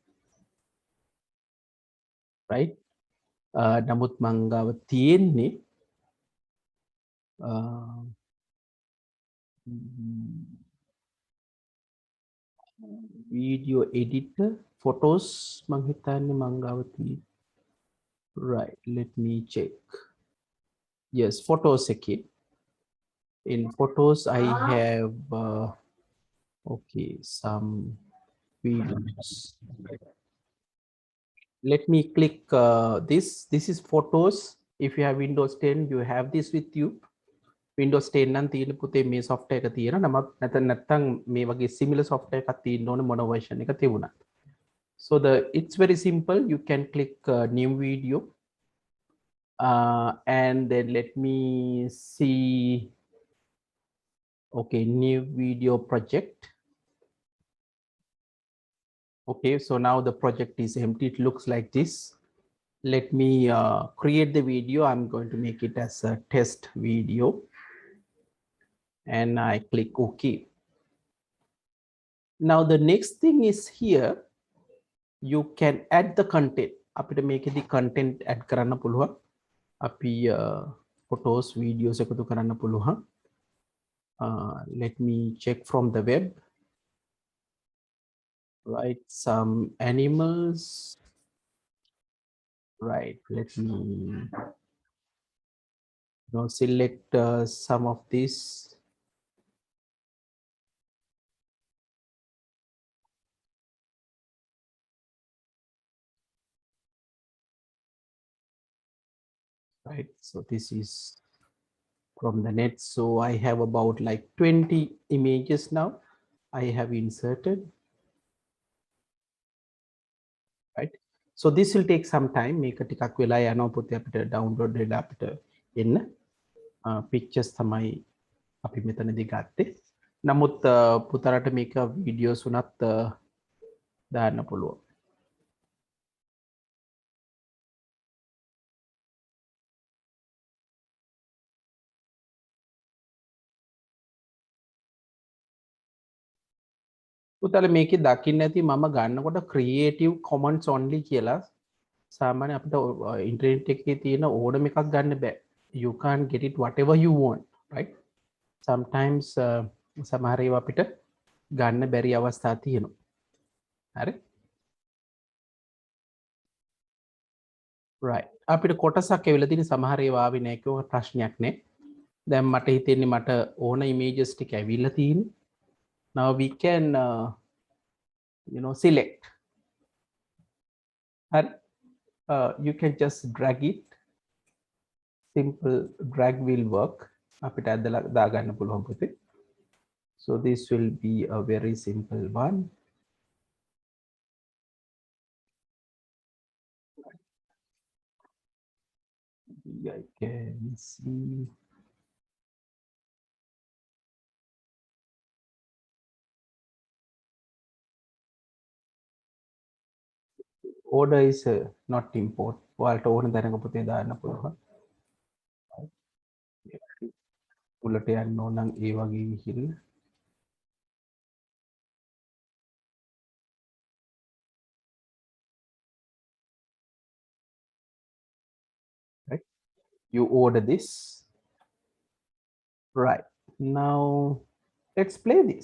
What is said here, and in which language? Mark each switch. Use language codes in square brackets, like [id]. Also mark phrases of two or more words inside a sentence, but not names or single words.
[si] right. නමුත් මං ගාව තියෙන්නේ [en] video editor photos [si] මං හිතන්නේ මං ගාව තියෙන්නේ. [en] right, let me check. yes, photos එකේ. in photos I have okay some videos. let me click this is photos. if you have Windows 10 you have this with you. [si] Windows 10 නම් තියෙන පුතේ මේ software එක තියෙන නමක් නැත්නම් මේ වගේ [en] similar software [si] එකක් තියෙන්න ඕනේ මොන version එක තිබුණත්. [en] so it's very simple. you can click new video and then let me see. okay, new video project. okay, so now the project is empty. it looks like this. let me create the video. I'm going to make it as a test video and I click OK. now the next thing is here you can add the content. [si] අපිට මේකෙදි [en] content add [si] කරන්න පුළුවන්. අපි photos videos එකතු කරන්න පුළුවන්. [en] let me check from the web. right, some animals. right, let me select some of this. right, so this is from the net. so I have about like 20 images now I have inserted. right, so this will take some time. [si] මේක ටිකක් වෙලා යනවා පුතේ අපිට download වෙලා අපිට එන්න. pictures තමයි අපි මෙතනදී ගත්තේ. නමුත් පුතාලට මේක videos උනත් දාන්න පුළුවන්. පුතාල මේකේ දකින්න ඇති මම ගන්නකොට [en] creative commons only [si] කියලා. සාමාන්‍ය අපිට ඉන්ටර්නෙට් එකේ තියෙන ඕනම එකක් ගන්න බෑ. [en] you can't get it whatever you want. right, sometimes [si] සමහර ඒවා අපිට ගන්න බැරි අවස්ථා තියෙනවා. හරි, right, අපිට කොටසක් එවිලා තියෙන සමහර ඒවා ආවේ නැහැ කියව ප්‍රශ්නයක් නෑ. දැන් මට හිතෙන්නේ මට ඕන images ටික ඇවිල්ලා තියෙන්නේ. [en] now we can select. හරි, you can just drag it. simple drag will work. [si] අපිට ඇදලා දාගන්න පුළුවන් පුතේ. [en] so this will be a very simple one. I can see. order is not import. [si] ඔයාලට ඕන දැනක පුතේ දාන්න පුළුවන්. උලට යන්න ඕන නම් ඒ වගේ විහිල්. [en] right, you order this. right, now let's play this.